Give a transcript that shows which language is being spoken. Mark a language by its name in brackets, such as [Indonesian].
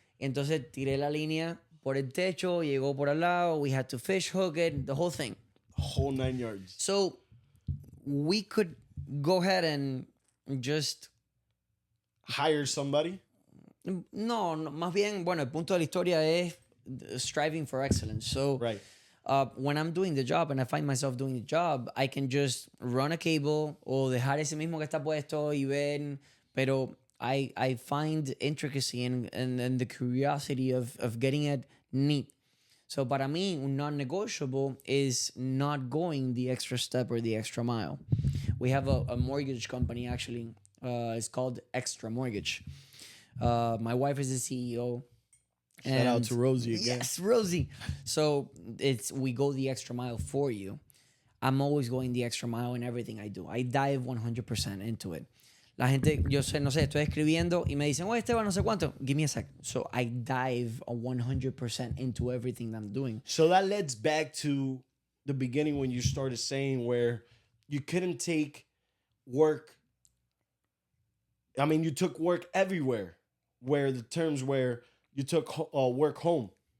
[Spanish] Entonces tiré la línea por el techo, llegó por al lado. [English] We had to fish hook it, the whole thing. Whole 9 yards. So we could go ahead and just hire somebody. [Spanish] no, más bien, bueno, el punto de la historia es [English] striving for excellence. So Right. when I'm doing the job and I find myself doing the job, I can just run a cable [Spanish] o dejar ese mismo que está puesto y ver, [English] pero I find intricacy and the curiosity of getting it neat. So [Spanish] para mí, un [English] non-negotiable is not going the extra step or the extra mile. We have a mortgage company, actually. It's called Extra Mortgage. My wife is the CEO. Shout out to Rosie again. Yes, Rosie. So we go the extra mile for you. I'm always going the extra mile in everything I do. I dive 100% into it. [Spanish] La gente, yo sé, no sé, estoy escribiendo y me dicen, oh, Esteban, no sé cuánto. [English] Give me a sec. So I dive 100% into everything that I'm doing. So that leads back to the beginning when you started saying where you couldn't take work. I mean, you took work everywhere, where the terms where you took work home.